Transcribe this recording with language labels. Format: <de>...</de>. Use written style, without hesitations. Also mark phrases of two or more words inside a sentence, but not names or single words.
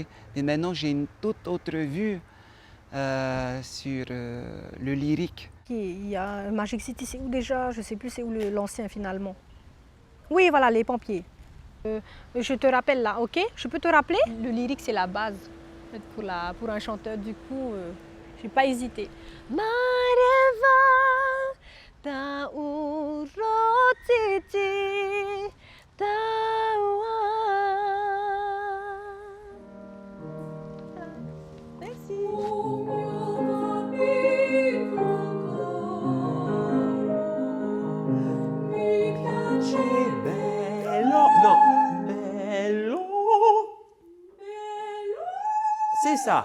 <fr>Mais maintenant, j'ai une toute autre vue sur le lyrique. Il y a Magic City, c'est où déjà? Je ne sais plus, c'est où l'ancien finalement. Oui, voilà, les pompiers. Je te rappelle là, ok? Je peux te rappeler? Le lyrique, c'est la base pour un chanteur, du coup, je n'ai pas hésité. Mareva ta urotiti tawa. Merci. C'est ça.</fr>